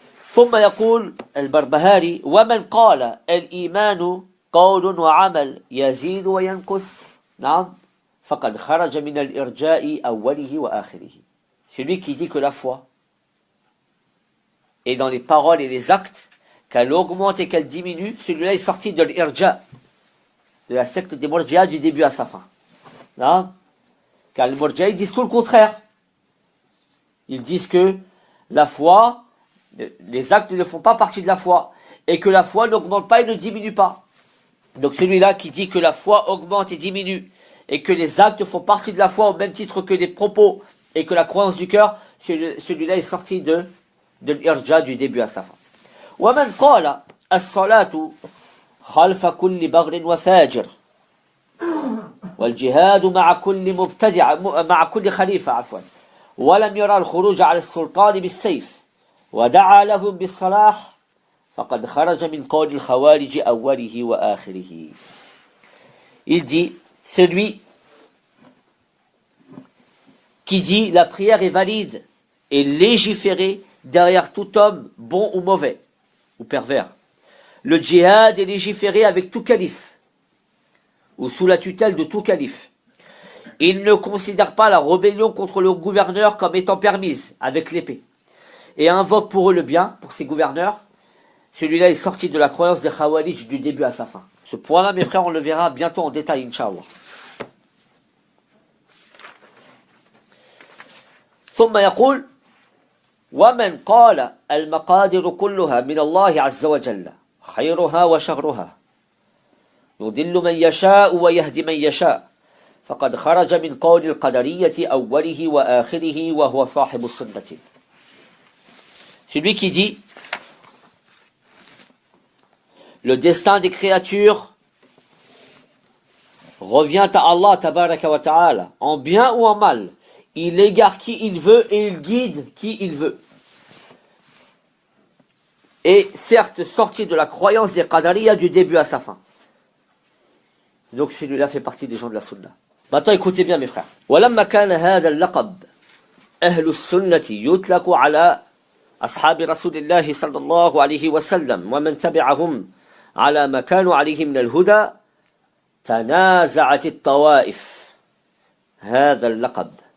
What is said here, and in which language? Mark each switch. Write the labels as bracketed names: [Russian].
[Arabic] ثم يقول البربهاري ومن قال الإيمان قول وعمل يزيد وينقص نعم فقد خرج من الإرجاء أوله وآخره. [French] Celui qui dit que la foi est dans les paroles et les actes, qu'elle augmente et qu'elle diminue, celui-là est sorti de l'irja, de la secte des Murji'a du début à sa fin. Non. Car les Murji'a, ils disent tout le contraire. Ils disent que la foi, les actes ne font pas partie de la foi, et que la foi n'augmente pas et ne diminue pas. Donc celui-là qui dit que la foi augmente et diminue, et que les actes font partie de la foi au même titre que les propos, et que la croyance du cœur, celui-là est sorti de l'irja du début à sa fin. [Arabic] ومن قال الصلاة خلف كل بغر وفاجر والجهاد مع كل مبتدع مع كل خليفة عفوا ولم يرى الخروج على السلطان بالسيف ودعا لهم بالصلاح فقد خرج من قول الخوارج أوله وآخره. [French] Il dit, celui qui dit la prière est valide et légiférée derrière tout homme bon ou mauvais ou pervers. Le djihad est légiféré avec tout calife ou sous la tutelle de tout calife. Il ne considère pas la rébellion contre le gouverneur comme étant permise avec l'épée et invoque pour eux le bien, pour ces gouverneurs. Celui-là est sorti de la croyance des Khawarij du début à sa fin. Ce point-là, mes frères, on le verra bientôt en détail, Inch'Allah. [Arabic] ثم يقول ومن قال المقادر كلها من الله عز وجل خيرها وشرها يضل من يشاء ويهدي من يشاء فقد خرج من قول القدرية أوله وآخره وهو صاحب السنة. [French] Celui qui dit le destin des créatures revient à Allah tabaraka wa ta'ala, en bien ou en mal. Il égare qui il veut et il guide qui il veut. est certes sorti de la croyance des Qadariya du début à sa fin. Donc celui-là fait partie des gens de la Sunna. Maintenant écoutez bien mes frères. [Arabic] ولما كان هذا اللقب أهل السنة يطلق على أصحاب رسول الله صلى الله عليه وسلم ومن تبعهم على ما كانوا عليه من الهدى تنازعت الطوائف هذا اللقب